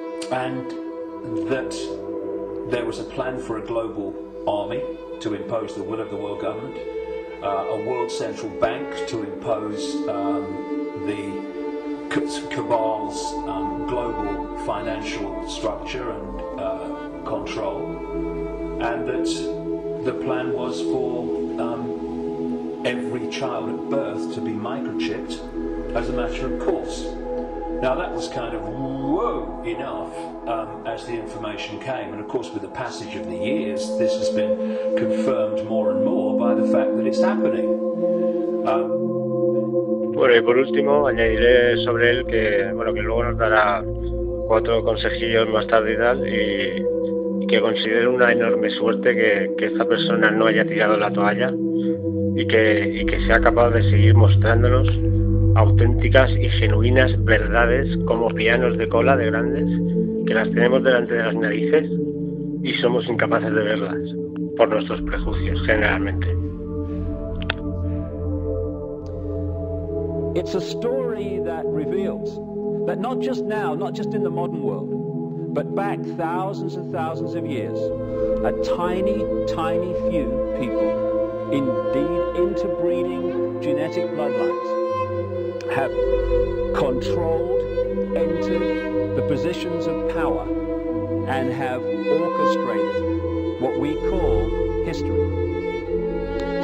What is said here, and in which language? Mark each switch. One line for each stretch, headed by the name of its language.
English: And that there was a plan for a global army to impose the will of the world government, a world central bank to impose the cabal's global financial structure and control, and that the plan was for every child at birth to be microchipped as a matter of course. Now that was kind of whoa enough as the information came, and of course with the passage of the years this has been confirmed more and more by the fact that it's happening.
Spanish: Bueno, y por último añadiré sobre él que, bueno, que luego nos dará 4 consejillos más tarde y tal, y que considero una enorme suerte que esta persona no haya tirado la toalla y que sea capaz de seguir mostrándonos auténticas y genuinas verdades como pianos de cola de grandes, que las tenemos delante de las narices y somos incapaces de verlas por nuestros prejuicios generalmente.
English: It's a story that reveals that not just now, not just in the modern world, but back thousands and thousands of years, a tiny, tiny few people, indeed interbreeding genetic bloodlines, have controlled, entered the positions of power, and have orchestrated what we call history.